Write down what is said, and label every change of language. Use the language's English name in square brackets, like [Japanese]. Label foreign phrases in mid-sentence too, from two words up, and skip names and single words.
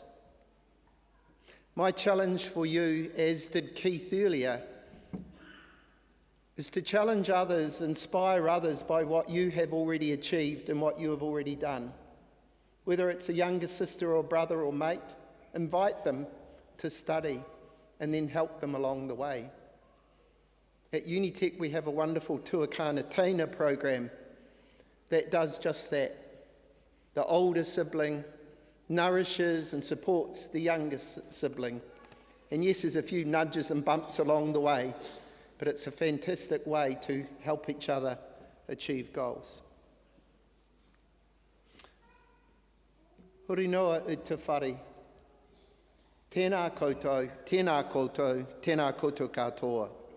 [English] My challenge for you, as did Keith earlier, is to challenge others, inspire others by what you have already achieved and what you have already done. Whether it's a younger sister or brother or mate, invite them to study and then help them along the way. At Unitec, we have a wonderful [Māori] tuakana tēina [English] program that does just that. The older sibling nourishes and supports the younger sibling. And yes, there's a few nudges and bumps along the way, but it's a fantastic way to help each other achieve goals. [Māori] Hori noa I te whare. Tēnā koutou, tēnā koutou, tēnā koutou katoa.